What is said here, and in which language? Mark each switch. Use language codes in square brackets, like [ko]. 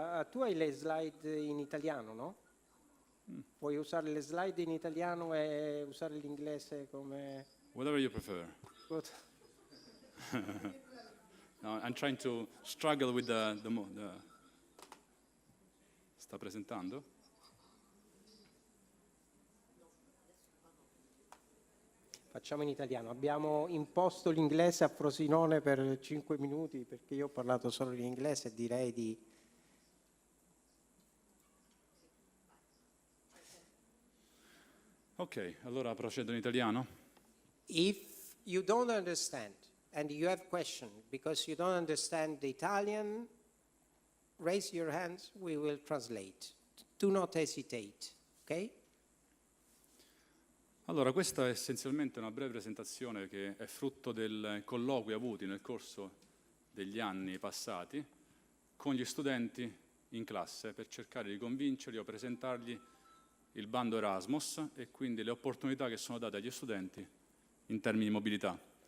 [it] Tu hai le slide in italiano, no? Puoi usare le slide in italiano e usare l'inglese come... [en] Whatever you prefer. Good. No, I'm trying to struggle with the [it] Sta presentando? Facciamo in italiano. Abbiamo imposto l'inglese a Frosinone per 5 minuti perché io ho parlato solo in inglese e direi di... Ok, allora procedo in italiano. [en] If you don't understand and you have questions because you don't understand the Italian, raise your hands, we will translate. Do not hesitate, ok? [it] Allora, questa è essenzialmente una breve presentazione che è frutto del colloqui avuti nel corso degli anni passati con gli studenti in classe per cercare di convincerli o presentargli il bando Erasmus e quindi le opportunità che sono date agli studenti in termini di mobilità.